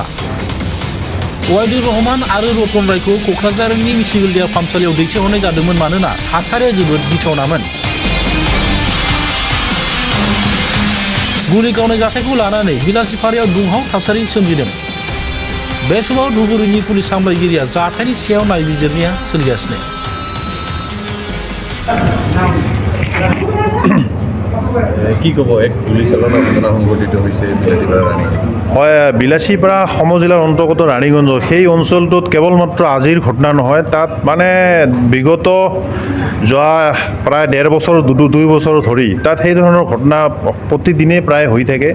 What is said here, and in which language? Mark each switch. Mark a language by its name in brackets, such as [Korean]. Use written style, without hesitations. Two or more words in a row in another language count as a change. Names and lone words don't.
[Bodo] वाहिदुर रहमान आरो रतन रायखौ क'क्राझारनि सिभिल देहा फाहामसालियाव दैथायहरनाय जादोंमोन मानोना थासारिया जोबोद गिथावनामोन। गुलि गावनाय जाथायखौ लानानै बिलासिपारायाव दुंहाव थासारि सोमजिदों। बे समाव धुबुरीनि पुलिस सामलायगिरिया जाथायनि सायाव नायबिजिरनाया सोलिगासिनो। [Assamese] কি ক'ব এক গুলীচালনাৰ ঘটনা সংঘটিত হৈছে বিলাসীপাৰা ৰাণীগঞ্জ? হয়, বিলাসীপাৰা সমজিলাৰ অন্তৰ্গত ৰাণীগঞ্জ সেই অঞ্চলটোত কেৱল মাত্ৰ আজিৰ ঘটনা নহয়, তাত মানে বিগত যোৱা প্ৰায় 1.5 বছৰ 2 বছৰ ধৰি তাত সেই ধৰণৰ ঘটনা প্ৰতিদিনেই প্ৰায় হৈ থাকে।